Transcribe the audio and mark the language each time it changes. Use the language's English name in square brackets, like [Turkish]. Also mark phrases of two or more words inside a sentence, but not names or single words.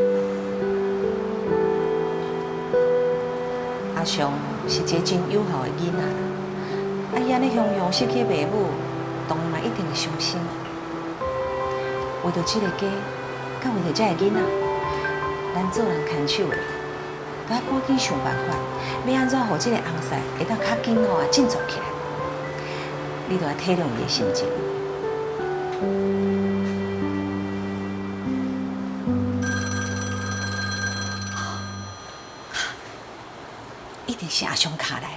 [Min Nan Chinese] 阿雄是一个真有孝的囡仔，啊伊安尼雄雄失去父母，当然嘛一定会伤心。为着这个家，甲为着这个囡仔，咱做人牵手的，都要赶紧想办法，要安怎让这个红婿会当较紧啊振作起来。你都要体谅伊的心情。一定是阿雄卡来啦！